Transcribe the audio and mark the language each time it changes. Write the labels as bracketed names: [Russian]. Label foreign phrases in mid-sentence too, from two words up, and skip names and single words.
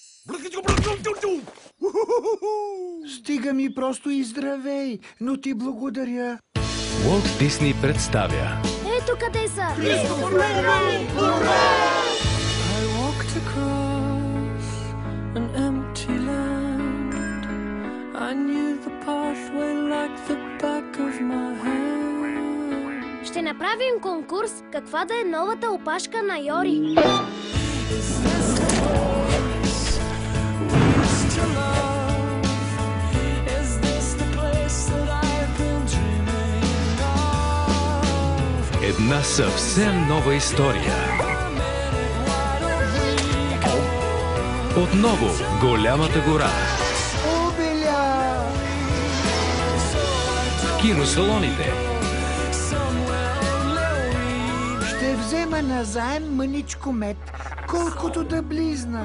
[Bulgarian] Стига ми просто и здравей, но ти благодаря. Уолт Дисни представя Ето къде са! [English] I walked across an empty land. I knew the pathway like the back of my hand. [Bulgarian] Ще направим конкурс каква да е новата опашка на Йори. [English] Is this the place we used to love? Is this the place that I've been dreaming of? [Bulgarian] една съвсем нова история. Отново Голямата гора. Обиля! В киносалоните. Ще взема назаем мъничко мед, колкото да близна.